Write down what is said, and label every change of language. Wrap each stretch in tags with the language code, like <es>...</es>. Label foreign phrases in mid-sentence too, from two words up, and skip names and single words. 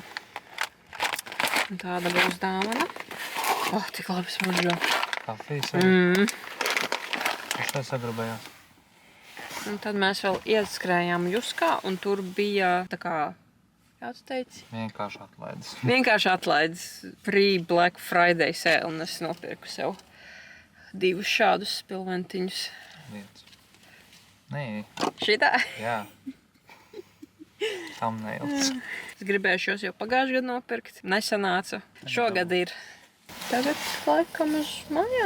<lv>Un tāda būs dāvana. Tik labi smuržo. Kafijas arī? Es tā sagrabējās. Un tad mēs vēl ieskrējām Juskā, un tur bija tā kā, kā tu teici? Vienkārši atlaides. Vienkārši atlaides</lv> <en>pre-Black Friday sale,</en> <lv>un es nopirku sev 2 šādus spilventiņus. Viens. Nē. Šitā? Jā. Thumbnails. Es gribēju šos jau pagājušajā gadā nopirkt. Nesanāca. Šogad ir. Tagad laikam uz mājām.</lv>